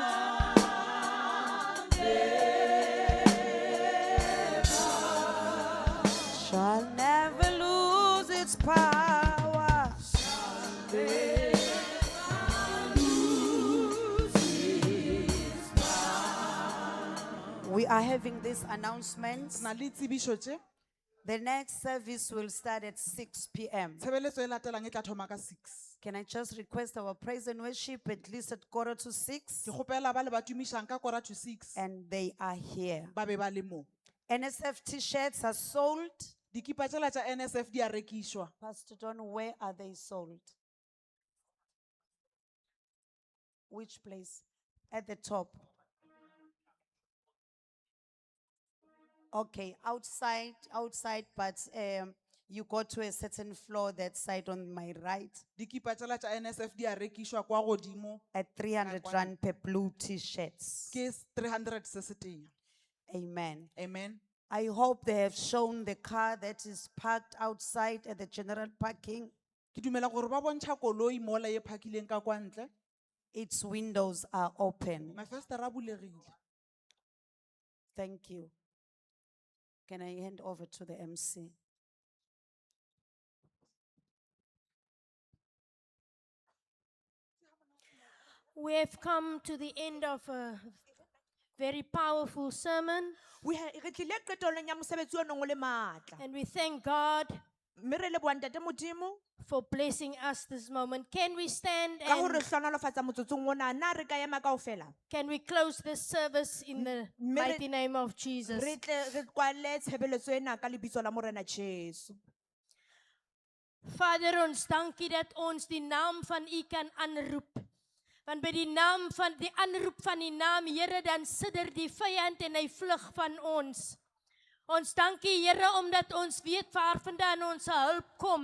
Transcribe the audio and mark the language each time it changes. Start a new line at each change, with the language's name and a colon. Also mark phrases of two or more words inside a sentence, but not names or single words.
English: Shall never lose its power. We are having these announcements.
Northern Sotho: na le tsebišo tše
English: The next service will start at 6 p.m.
Northern Sotho: tshebeletso e latelang e tla thoma ka 6.
English: Can I just request our praise and worship at least at 5:45?
Northern Sotho: ke kgopela ba le ba tumišang ka 5:45
English: And they are here.
Northern Sotho: ba be ba le mo.
English: NSF t-shirts are sold.
Northern Sotho: dikipa tšela tša NSF di a rekišwa.
English: Pastor John, where are they sold? Which place? At the top. Okay, outside, but you go to a certain floor that side on my right
Northern Sotho: dikipa tšela tša NSF di a rekišwa kwa godimo
English: at 300 rand per blue t-shirts.
Northern Sotho: ke 300 se se tenya.
English: Amen. Amen. I hope they have shown the car that is parked outside at the general parking.
Northern Sotho: ke dumela gore ba bontšha koloi mola e phakileng ka kwa ntle.
English: Its windows are open.
Northern Sotho: mafestere a bulegile.
English: Thank you. Can I hand over to the MC? We have come to the end of a very powerful sermon,
Southern Sotho: re tlile qetellong ya mosebetsi o neng o le matla
English: and we thank God
Southern Sotho: mme re leboha ntate modimo
English: for blessing us this moment. Can we stand
Southern Sotho: ka gore
English: and
Southern Sotho: hlonolofatsa motsotsong ona na re ka ema kaofela
English: can we close this service in the mighty name of Jesus?
Southern Sotho: re tle re kwale tshebeletso ena ka lebitso la morena Jesu.
Afrikaans: Vader, ons dankie dat ons die naam van U kan aanroep. Want by die naam van die aanroep van die naam, Here, dan sidder die vyand en hy vlug van ons. Ons dankie, Here, omdat ons weet waarvandaan ons hulp kom.